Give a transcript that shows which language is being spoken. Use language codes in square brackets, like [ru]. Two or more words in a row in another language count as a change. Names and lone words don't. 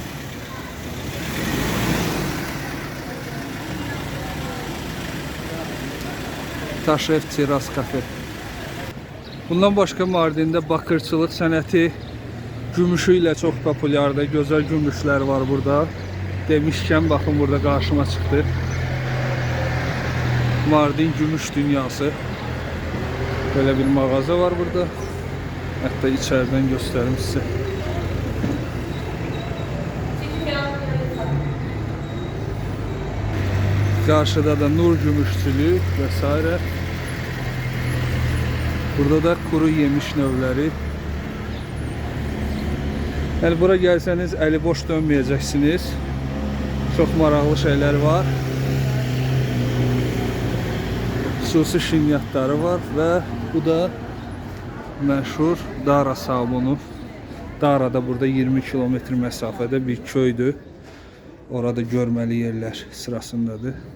[az] Taşev Teras kafe. Bundan başqa Mardində bakırçılıq sənəti gümüşü ilə çox populyardır. Gözəl gümüşlər var burada. Demişkən, baxın, burada qarşıma çıxdı. Mardin Gümüş Dünyası. [tr] Böyle bir mağaza var burada. Hatta içeriden göstereyim size. Karşıda da Nur Gümüşçülüğü vesaire. [az] Burada da kuru yemiş növləri. [tr] Yani bura gelseniz eli boş dönmeyeceksiniz. Çok maraqlı şeyler var. [az] Xüsusi şinyatları var və bu da məşhur Dara sabunu. Dara da burada 20 kilometr məsafədə bir köydür. Orada görməli yerlər sırasındadır.